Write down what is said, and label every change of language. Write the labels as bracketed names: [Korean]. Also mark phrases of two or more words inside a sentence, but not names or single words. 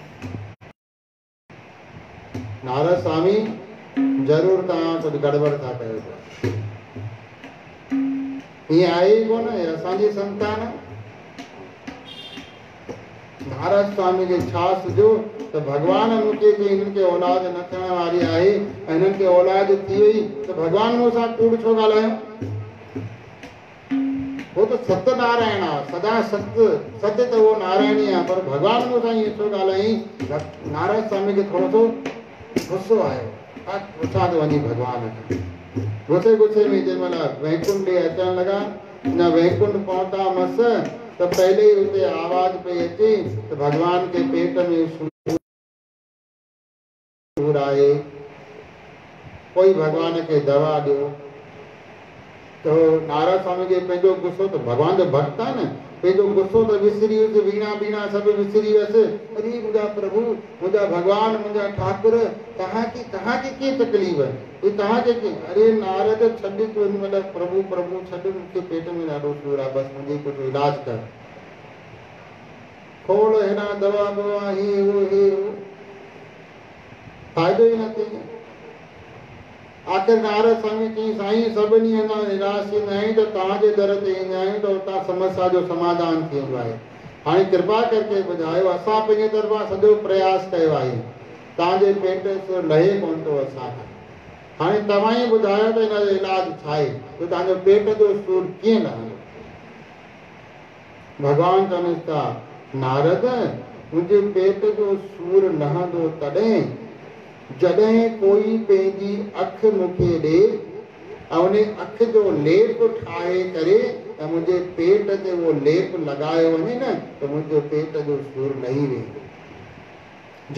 [Sindhi] नारद स्वामी, ज़रूरु तव्हां कुझु गड़बड़ था कयो पिया, ईअं आहे ई कोन, हे असांजी संतान। नारद स्वामी खे छा सुझो त भॻवान मूंखे चई हिननि खे औलाद न थियण वारी आहे ऐं हिननि खे औलाद थी वई त भॻवान मूंसां कूड़ छो ॻाल्हायो? वो त सत्यनारायण आहे, सदा सत्य, सत्य त उहो नारायण ई आहे, पर भॻवान मूंसां ईअं छो ॻाल्हाई? नारद स्वामी खे थोरो सो गुस्सो आयो, पुछां थो वञी भॻवान खे। गुस्से गुस्से में जंहिं महिल वैकुंठ ॾे अचण लॻा, न वैकुंठ पहुता मस त पहले ही उते आवाज पई अचे त भॻवान के पेट में सूर आहे, कोई भॻवान खे दवा ॾियो। तो नारद स्वामी खे पंहिंजो गुस्सो, त भॻवान जो भक्त आहे न, पंहिंजो गुस्सो त विसरी वियुसि, वीणा बीणा सभु विसरी वियुसि। अरे मुंहिंजा प्रभु, मुंहिंजा भॻवान, मुंहिंजा ठाकुर, तव्हांखे कीअं तकलीफ़? हे तव्हांखे कीअं? अरे नारद छॾ तूं हिन महिल, प्रभु प्रभु छॾ, मूंखे पेट में ॾाढो सूर आहे, बसि मुंहिंजी कुझु इलाज कर, खोड़ हेॾा दवा बवा, हे हो फ़ाइदो ई न थिए। आख़िर नारद स्वामी चई साईं सभिनी अञा निराश थींदा आहियूं त तव्हांजे दर ते ईंदा आहियूं त उतां समस्या जो समाधान थींदो आहे। हाणे कृपा करके ॿुधायो असां पंहिंजे तरफ़ां सॼो प्रयास कयो आहे तव्हांजे पेट जो लहे कोन थो असांखां। हाणे तव्हां ई ॿुधायो त हिन जो इलाज छा आहे त तव्हांजो पेट जो सूर कीअं लहंदो। भॻवान चवनि था नारद मुंहिंजे पेट जो सूर लहंदो तॾहिं जॾहिं कोई पंहिंजी अखि मूंखे ॾे ऐं उन अखि जो लेप ठाहे करे ऐं मुंहिंजे पेट ते उहो लेप लॻायो वञे न त मुंहिंजो पेट जो सूर लही वेंदो।